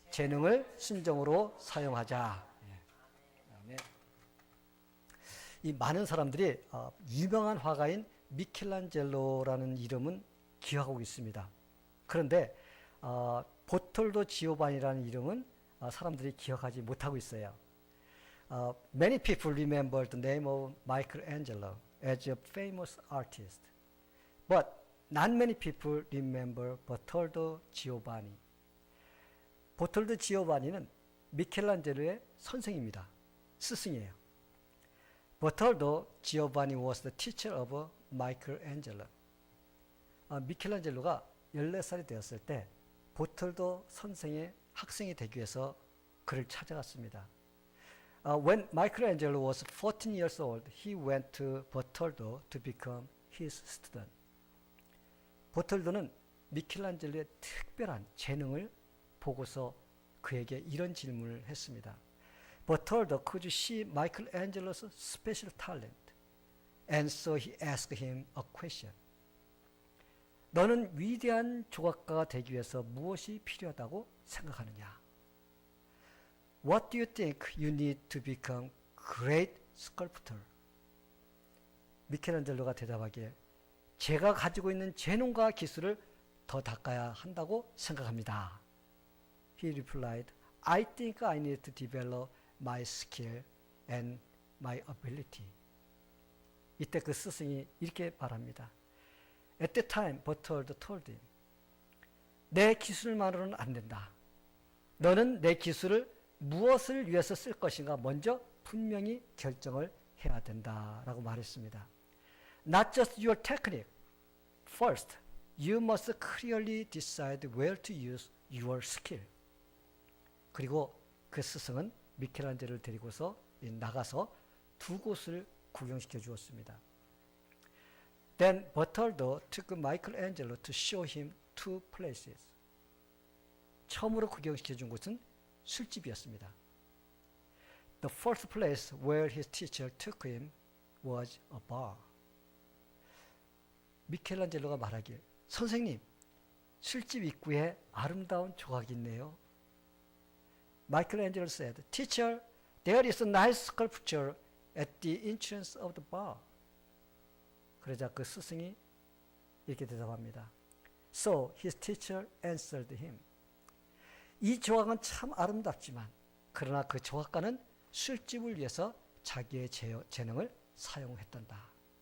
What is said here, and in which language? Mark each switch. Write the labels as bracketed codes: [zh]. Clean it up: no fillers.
[ko] 재능을 순정으로 사용하자. 그다음에 이 많은 사람들이 유명한 화가인 미켈란젤로라는 이름은 기억하고 있습니다. 그런데 보톨도 지오바니라는 이름은 사람들이 기억하지 못하고 있어요. [en] Many people remember the name of Michelangelo as a famous artist, but not many people remember Bertoldo Giovanni. [ko] 보톨도 지오바니는 미켈란젤로의 선생입니다. 스승이에요. [en] Bertoldo Giovanni was the teacher of Michelangelo. [ko] 미켈란젤로가 14살이 되었을 때 보톨도 선생의 학생이 되기 위해서 그를 찾아갔습니다. [en] When Michelangelo was 14 years old, he went to Bertoldo to become his student. [ko] 보톨도는 미켈란젤로의 특별한 재능을 보고서 그에게 이런 질문을 했습니다. [en] Bertoldo, could you see Michelangelo's special talent? And so he asked him a question. [ko] 너는 위대한 조각가가 되기 위해서 무엇이 필요하다고 생각하느냐? [en] What do you think you need to become great sculptor? [ko] 미켈란젤로가 대답하기에 제가 가지고 있는 재능과 기술을 더 닦아야 한다고 생각합니다. [en] He replied, I think I need to develop my skill and my ability. [ko] 이때 그 스승이 이렇게 말합니다. [en] At that time, Bertoldo told him, [ko] 내 기술만으로는 안 된다. 너는 내 기술을 무엇을 위해서 쓸 것인가 먼저 분명히 결정을 해야 된다라고 말했습니다. [en] Not just your technique. First, you must clearly decide where to use your skill. [ko] 그리고 그 스승은 미켈란젤로를 데리고서 나가서 두 곳을 구경시켜 주었습니다. [en] Then Bertoldo took Michelangelo to show him two places. [ko] 처음으로 구경시켜 준 곳은 술집이었습니다. [en] The first place where his teacher took him was a bar. [ko] 미켈란젤로가 말하길, 선생님, 술집 입구에 아름다운 조각이 있네요. [en] Michelangelo said, Teacher, there is a nice sculpture at the entrance of the bar. [ko] 그러자 그 스승이 이렇게 대답합니다. [en] So his teacher answered him. [ko] 이 조각은 참 아름답지만 그러나 그 조각가는 술집을 위해서 자기의 재능을 사용했단다.